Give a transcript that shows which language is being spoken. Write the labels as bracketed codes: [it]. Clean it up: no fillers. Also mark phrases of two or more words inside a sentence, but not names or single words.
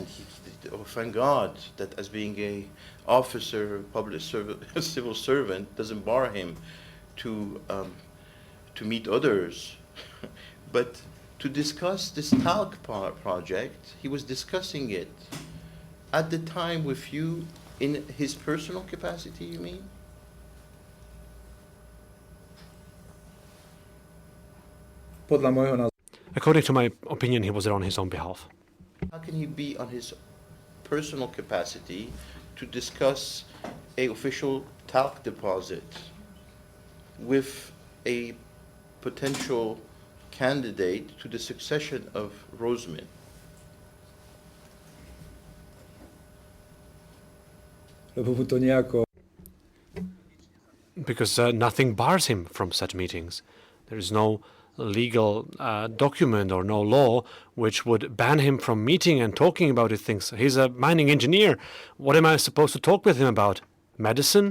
[en] Oh, thank God that as being a officer, public servant, civil servant, doesn't bar him to meet others, but to discuss this talc project, he was discussing it at the time with you in his personal capacity. You mean? [sk] Podľa môjho názoru. [en] According to my opinion, he was there on his own behalf. How can he be on his personal capacity to discuss a official talc deposit with a potential candidate to the succession of Roseman? [sk] Lebo mu to nejako. [en] Because nothing bars him from such meetings. There is no legal document or no law which would ban him from meeting and talking about these things. He's a mining engineer. What am I supposed to talk with him about? Medicine?